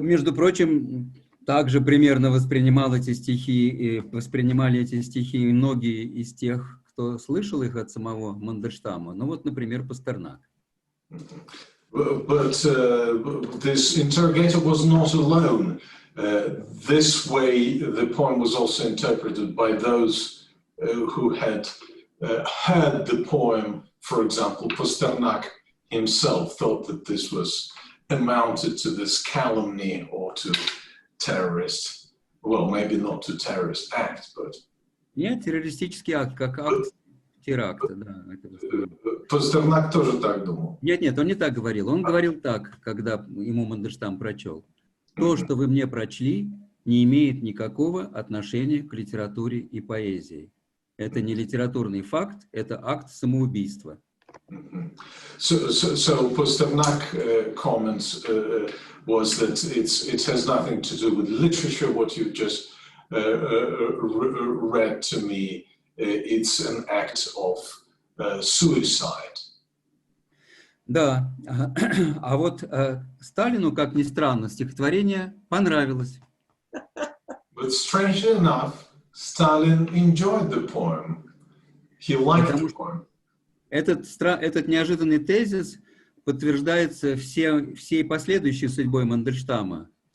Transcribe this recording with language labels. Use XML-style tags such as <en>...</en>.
<ru>Между прочим, также примерно воспринимали эти стихи и многие из тех, кто слышал их от самого Мандельштама. Ну вот, например, Пастернак.</ru> <en>But this interrogator was not alone. This way, the poem was also interpreted by those who had heard the poem. For example, Pasternak himself thought that this was amounted to this calumny or to terrorist, well, maybe not to terrorist act, but...</en> <ru>Нет, террористический акт, как акт теракта, да. Пастернак тоже так думал. Нет, он не так говорил. Он говорил так, когда ему Мандельштам прочел. То, что вы мне прочли, не имеет никакого отношения к литературе и поэзии. Это не литературный факт, это акт самоубийства.</ru> <en>So Pasternak comments was that it has nothing to do with literature. What you just read to me, it's an act of suicide.</en> <ru>Да, а вот Сталину, как ни странно, стихотворение понравилось.</ru> <en>But strangely enough, Stalin enjoyed the poem. He liked the poem.</en> <ru>Этот неожиданный тезис подтверждается всей последующей судьбой Мандельштама.</ru>